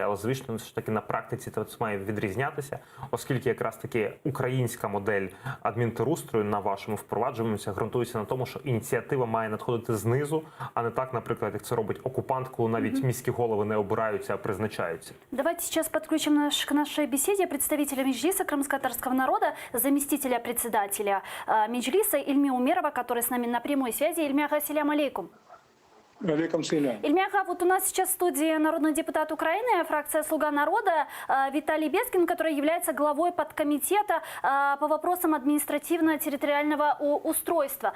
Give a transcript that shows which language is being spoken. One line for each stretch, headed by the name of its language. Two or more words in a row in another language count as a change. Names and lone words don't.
Ukrainian: Але, звісно, ж таки на практиці це має відрізнятися, оскільки якраз таки українська модель адмінтерустрою на вашому впроваджуванні ґрунтується на тому, що ініціатива має надходити знизу, а не так, наприклад, як це робить окупант, коли навіть міські голови не обираються, а призначаються.
Russian: Давайте сейчас подключим к нашей беседе представителя Меджлиса крымско-татарского народа, заместителя председателя Меджлиса Ильми Умерова, который с нами на прямой связи.
Arabic: Ильмяга, سلام عليكم. عليكم سلام.
Russian: Ильмяга, вот у нас сейчас в студии народный депутат Украины, фракция «Слуга народа» Виталий Безгин, который является главой подкомитета по вопросам административно-территориального устройства.